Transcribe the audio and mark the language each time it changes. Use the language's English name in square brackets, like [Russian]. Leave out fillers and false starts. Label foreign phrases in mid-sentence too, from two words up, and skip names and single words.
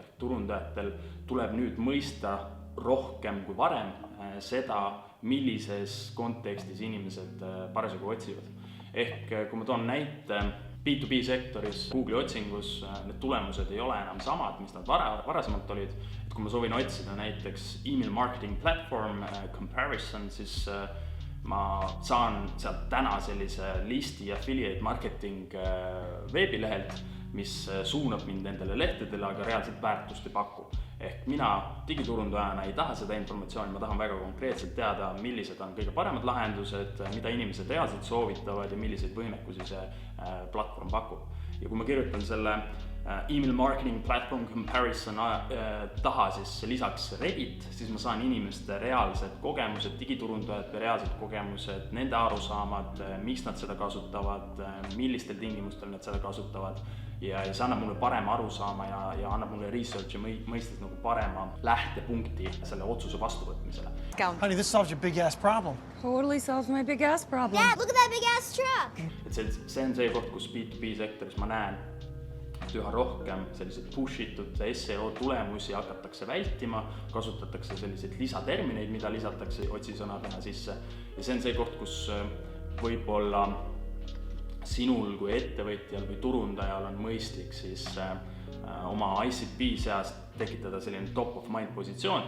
[Estonian] Turundajatel tuleb nüüd mõista rohkem kui varem seda, millises kontekstis inimesed parasjagu otsivad. Ehk kui ma toon näite, B2B sektoris Google'i otsingus need tulemused ei ole enam samad, mis nad varasemalt olid. Et kui ma soovin otsida näiteks [English] email marketing platform comparison, [Estonian] siis ma saan sealt täna sellise listi [English] affiliate marketing [Estonian] veebilehelt, mis suunab mind nendele lehtedele, aga reaalselt väärtust ei paku. Ehk mina digiturundajana ei taha seda informatsiooni, ma tahan väga konkreetselt teada, millised on kõige paremad lahendused, mida inimesed reaalselt soovitavad ja milliseid võimekusi see platvorm pakub. Ja kui ma kirjutan selle [English] email marketing platform comparison [Estonian] taha siis lisaks Reddit, siis ma saan inimeste reaalsed kogemused, digiturundajate reaalsed kogemused, nende arusaamad, miks nad seda kasutavad, millistel tingimustel nad seda kasutavad ja see annab mulle parema arusaama ja annab mulle researchi mõistes nagu parema lähtepunkti selle otsuse vastuvõtmisele. [English] Honey, this solves your big ass problem. Totally solves my big ass problem. Dad, look at that big ass truck. [Estonian] Et see on see koht, kus B2B sektoris ma näen, et üha rohkem selliseid push-itud SEO tulemusi hakatakse vältima, kasutatakse selliseid lisatermineid, mida lisatakse otsisõnadena sisse. Ja see on see koht, kus võib-olla sinul kui ettevõtjal või turundajal on mõistlik siis oma ICP seast tekitada selline [English] top of mind [Estonian] positsioon.